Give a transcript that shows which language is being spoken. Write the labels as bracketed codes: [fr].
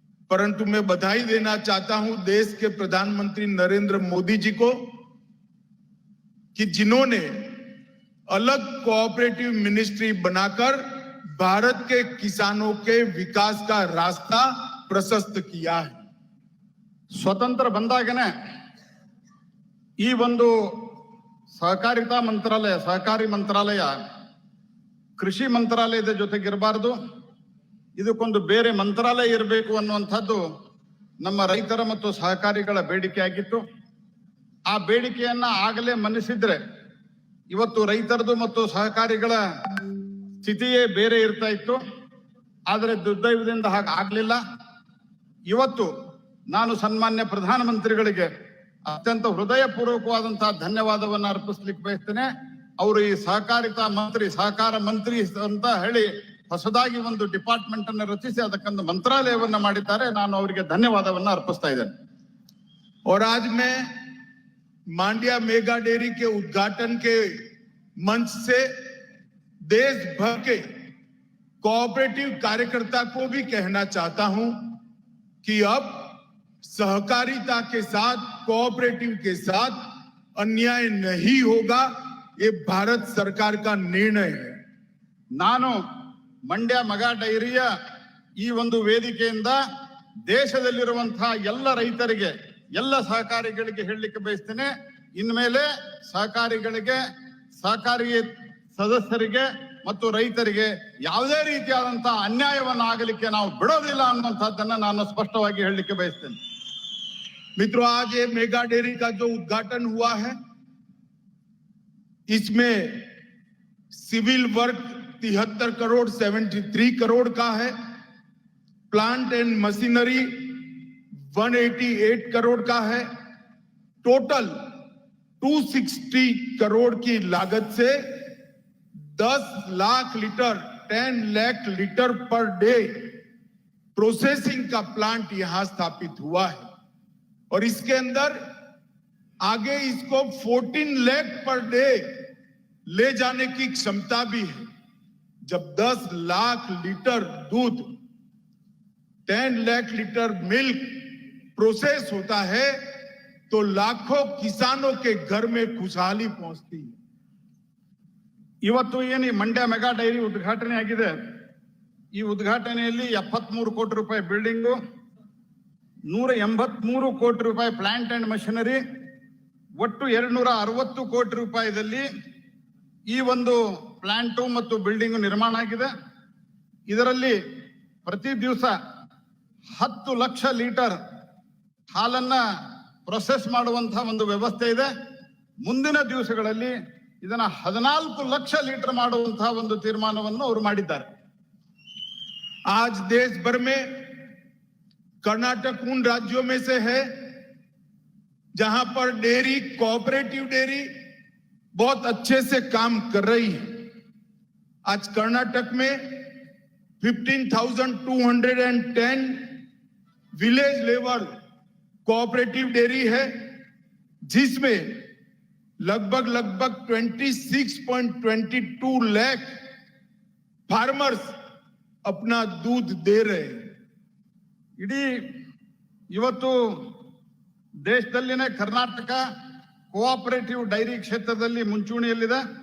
[hi] परंतु मैं बधाई देना चाहता हूं देश के प्रधानमंत्री नरेंद्र मोदी जी को कि जिन्होंने अलग कोऑपरेटिव मिनिस्ट्री बनाकर भारत के किसानों के विकास का रास्ता प्रशस्त किया है. [kn] ಸ್ವತಂತ್ರ ಬಂದಾಗನೇ ಈ ಒಂದು ಸಹಕಾರಿತಾ ಮಂತ್ರಾಲಯ, ಸಹಕಾರಿ ಮಂತ್ರಾಲಯ ಕೃಷಿ ಮಂತ್ರಾಲಯದ ಜೊತೆಗಿರಬಾರದು, ಇದಕ್ಕೊಂದು ಬೇರೆ ಮಂತ್ರಾಲಯ ಇರಬೇಕು ಅನ್ನುವಂಥದ್ದು ನಮ್ಮ ರೈತರ ಮತ್ತು ಸಹಕಾರಿಗಳ ಬೇಡಿಕೆ ಆಗಿತ್ತು. ಆ ಬೇಡಿಕೆಯನ್ನ ಆಗಲೇ ಮನ್ನಿಸಿದ್ರೆ ಇವತ್ತು ರೈತರದು ಮತ್ತು ಸಹಕಾರಿಗಳ ಸ್ಥಿತಿಯೇ ಬೇರೆ ಇರ್ತಾ ಇತ್ತು. ಆದರೆ ದುರ್ದೈವದಿಂದ ಹಾಗೆ ಆಗ್ಲಿಲ್ಲ. ಇವತ್ತು ನಾನು ಸನ್ಮಾನ್ಯ ಪ್ರಧಾನಮಂತ್ರಿಗಳಿಗೆ ಅತ್ಯಂತ ಹೃದಯಪೂರ್ವಕವಾದಂತಹ ಧನ್ಯವಾದವನ್ನು ಅರ್ಪಿಸ್ಲಿಕ್ಕೆ ಬಯಸ್ತೇನೆ. ಅವರು ಈ ಸಹಕಾರ ಮಂತ್ರಿ ಅಂತ ಹೇಳಿ ಹೊಸದಾಗಿ ಒಂದು ಡಿಪಾರ್ಟ್ಮೆಂಟ್ ಅನ್ನು ರಚಿಸಿ ಅದಕ್ಕೊಂದು ಮಂತ್ರಾಲಯವನ್ನ ಮಾಡಿದ್ದಾರೆ. ನಾನು ಅವರಿಗೆ ಧನ್ಯವಾದವನ್ನ ಅರ್ಪಿಸ್ತಾ ಇದ್ದೇನೆ. [hi] और आज मैं मांड्या मेगा डेयरी के उद्घाटन के मंच से देश भर के कोऑपरेटिव कार्यकर्ता को भी कहना चाहता हूं कि अब सहकारिता के साथ, कोऑपरेटिव के साथ अन्याय नहीं होगा. ये भारत सरकार का निर्णय है. [kn] ನಾನು ಮಂಡ್ಯ ಮೆಗಾ ಡೈರಿಯ ಈ ಒಂದು ವೇದಿಕೆಯಿಂದ ದೇಶದಲ್ಲಿರುವಂತಹ ಎಲ್ಲ ರೈತರಿಗೆ, ಎಲ್ಲ ಸಹಕಾರಿಗಳಿಗೆ ಹೇಳಲಿಕ್ಕೆ ಬಯಸ್ತೇನೆ, ಇನ್ಮೇಲೆ ಸಹಕಾರಿಗಳಿಗೆ, ಸಹಕಾರಿ ಸದಸ್ಯರಿಗೆ ಮತ್ತು ರೈತರಿಗೆ ಯಾವುದೇ ರೀತಿಯಾದಂತಹ ಅನ್ಯಾಯವನ್ನು ಆಗಲಿಕ್ಕೆ ನಾವು ಬಿಡೋದಿಲ್ಲ ಅನ್ನುವಂಥದ್ದನ್ನ ನಾನು ಸ್ಪಷ್ಟವಾಗಿ ಹೇಳಲಿಕ್ಕೆ ಬಯಸ್ತೇನೆ. [hi] मित्रों, आज ये मेगा डेयरी का जो उद्घाटन हुआ है, इसमें सिविल वर्क 73 करोड़ 73 करोड़ का है, प्लांट एंड मशीनरी 188 करोड़ का है. टोटल 260 करोड़ की लागत से 10 lakh litre 10 lakh litre per day processing का प्लांट यहां स्थापित हुआ है. और इसके अंदर आगे इसको 14 लाख पर डे ले जाने की क्षमता भी है. जब 10 लाख लीटर दूध, 10 लाख लीटर मिल्क प्रोसेस होता है तो लाखों किसानों के घर में खुशहाली पहुंचती है. [kn] ಇವತ್ತು ಏನು ಈ ಮಂಡ್ಯ ಮೆಗಾ ಡೈರಿ ಉದ್ಘಾಟನೆ ಆಗಿದೆ, ಈ ಉದ್ಘಾಟನೆಯಲ್ಲಿ 73 ಕೋಟಿ ರೂಪಾಯಿ ಬಿಲ್ಡಿಂಗು, 183 ಕೋಟಿ ರೂಪಾಯಿ ಪ್ಲಾಂಟ್ ಅಂಡ್ ಮಷಿನರಿ, ಒಟ್ಟು 260 ಕೋಟಿ ರೂಪಾಯಿದಲ್ಲಿ ಈ ಒಂದು ಪ್ಲಾಂಟು ಮತ್ತು ಬಿಲ್ಡಿಂಗ್ ನಿರ್ಮಾಣ ಆಗಿದೆ. ಇದರಲ್ಲಿ ಪ್ರತಿ ದಿವಸ 10 ಲಕ್ಷ ಲೀಟರ್ ಹಾಲನ್ನ ಪ್ರೊಸೆಸ್ ಮಾಡುವಂತಹ ಒಂದು ವ್ಯವಸ್ಥೆ ಇದೆ. ಮುಂದಿನ ದಿವಸಗಳಲ್ಲಿ ಇದನ್ನ 14 ಲಕ್ಷ ಲೀಟರ್ ಮಾಡುವಂತಹ ಒಂದು ತೀರ್ಮಾನವನ್ನು ಅವರು ಮಾಡಿದ್ದಾರೆ. [hi] आज देश भर में कर्नाटक उन राज्यों में से है जहां पर डेयरी, कोऑपरेटिव डेयरी बहुत अच्छे से काम कर रही है. आज कर्नाटक में 15,210 विलेज लेवल कोऑपरेटिव डेयरी है, जिसमें लगभग 26.22 लाख फार्मर्स अपना दूध दे रहे हैं. [kn] ಇಡೀ ಇವತ್ತು ದೇಶದಲ್ಲಿನೇ ಕರ್ನಾಟಕ ಕೋಆಪರೇಟಿವ್ ಡೈರಿ ಕ್ಷೇತ್ರದಲ್ಲಿ ಮುಂಚೂಣಿಯಲ್ಲಿದೆ.